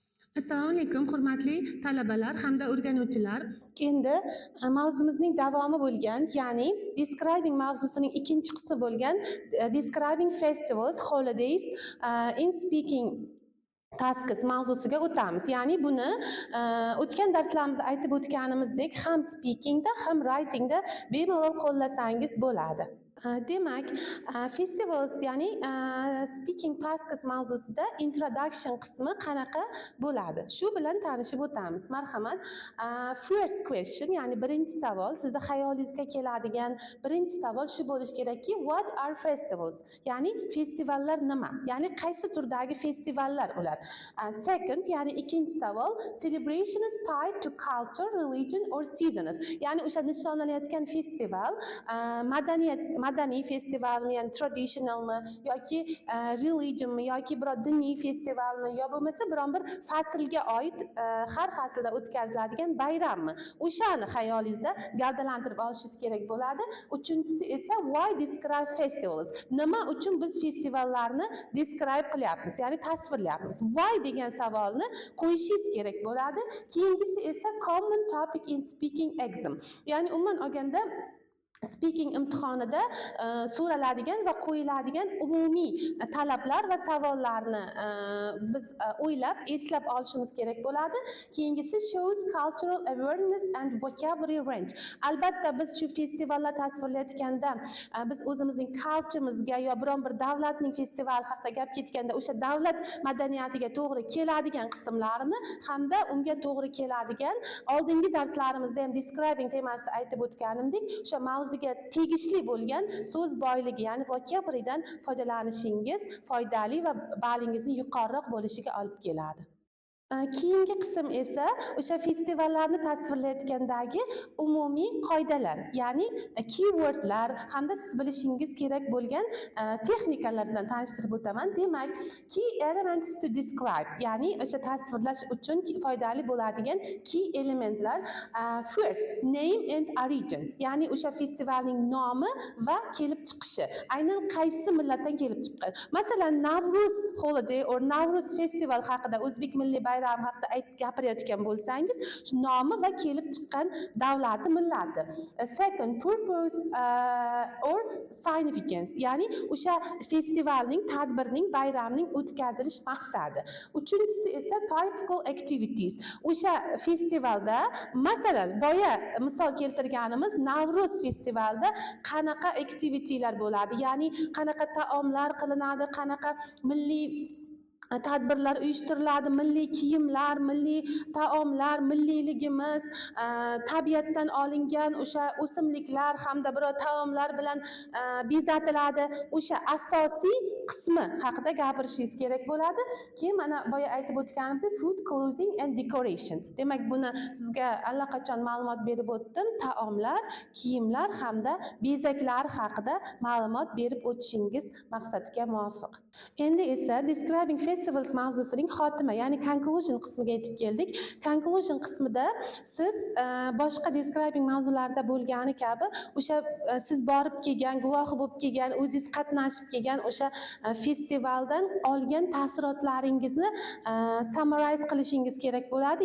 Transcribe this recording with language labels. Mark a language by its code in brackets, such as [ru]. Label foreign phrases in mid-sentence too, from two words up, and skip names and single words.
[uz] Assalomu alaykum, hurmatli talabalar hamda o'rganuvchilar. Endi mavzumizning davomi bo'lgan, ya'ni describing mavzusining ikkinchi qismi bo'lgan [en] describing festivals, holidays in speaking tasks [uz] mavzusiga o'tamiz. Ya'ni buni o'tgan darslarimizda aytib o'tganimizdek ham speakingda ham writingda bemalol qo'llasangiz bo'ladi. Demak, festivals ya'ni [en] speaking tasks [uz] mavzusida introduction qismi qanaqa bo'ladi? Shu bilan tanishib o'tamiz. Marhamat. [en] First question, [uz] ya'ni birinchi savol, sizni xayolingizga keladigan birinchi savol shu bo'lishi kerakki, [en] what are festivals? [uz] Ya'ni festivallar nima? Ya'ni qaysi turdagi festivallar ular? Second, ya'ni ikkinchi savol, [en] celebration is tied to culture, religion or seasons. [uz] Ya'ni o'sha nishonlanayotgan festival madaniy festivalmi, ya'ni traditionalmi yoki religionmi yoki biror diniy festivalmi yo bo'lmasa biron bir faslga oid har faslda o'tkaziladigan bayrammi? O'shani xayolingizda gavdalantirib olishingiz kerak bo'ladi. Uchinchisi esa [en] why describe festivals? [uz] Nima uchun biz festivallarni describe qilyapmiz, ya'ni tasvirlayapmiz? Why degan savolni qo'yishingiz kerak bo'ladi. Keyingisi esa [en] common topic in speaking exam. [uz] Ya'ni umuman olganda speaking imtihonida so'raladigan va qo'yiladigan umumiy talablar va savollarni biz o'ylab, eslab olishimiz kerak bo'ladi. [en] Keyingisi shows cultural awareness and vocabulary range. [uz] Albatta biz shu festivallar tasvirlayotganda biz o'zimizning culture'mizga yo biron bir davlatning festivali haqida gap ketganda o'sha davlat madaniyatiga to'g'ri keladigan qismlarini hamda unga to'g'ri keladigan oldingi darslarimizda ham describing temasida aytib o'tganimdek, o'sha mavzuga tegishli bo'lgan so'z boyligi, ya'ni vocabularydan foydalanishingiz foydali va ballingizni yuqoriroq bo'lishiga olib keladi. Keyingi qism esa o'sha festivallarni tasvirlayotgandagi umumiy qoidalar, ya'ni keywordlar hamda siz bilishingiz kerak bo'lgan texnikalar bilan tanishtirib o'taman. Demak, [en] key elements to describe, [uz] ya'ni o'sha tasvirlash uchun foydali bo'ladigan key elementlar. [en] First, name and origin, [uz] ya'ni o'sha festivalning nomi va kelib chiqishi. Aynan qaysi millatdan kelib chiqqan. Masalan, [en] Navruz holiday or Navruz festival [uz] haqida O'zbek milliy bayram haqida gapirayotgan bo'lsangiz, nomi va kelib chiqqan davlati, millati. [en] Second, purpose or significance, [uz] ya'ni o'sha festivalning, tadbirning, bayramning o'tkazilish maqsadi. Uchinchisi esa [en] typical activities. [uz] O'sha festivalda, masalan, boya misol keltirganimiz Navruz festivalida qanaqa activitylar bo'ladi, ya'ni qanaqa taomlar qilinadi, qanaqa milliy tadbirlar uyushtiriladi, milliy kiyimlar, milliy taomlar, milliyligimiz, tabiatdan olingan o'sha o'simliklar hamda biror taomlar bilan bezatiladi. O'sha asosiy qismi haqida gapirishingiz kerak bo'ladi. Keyin mana boya aytib o'tganimizdek [en] food, clothing and decoration. [uz] Demak, buni sizga allaqachon ma'lumot berib o'tdim. Taomlar, kiyimlar hamda bezaklar haqida ma'lumot berib o'tishingiz maqsadga muvofiq. Endi esa [en] describing festivals [uz] mavzusining xotima, ya'ni conclusion qismiga yetib keldik. Conclusion qismida siz boshqa describing mavzularda bo'lgani kabi o'sha siz borib kelgan, guvohi bo'lib kelgan, o'zingiz qatnashib kelgan o'sha festivaldan olgan taassurotlaringizni summarize qilishingiz kerak bo'ladi.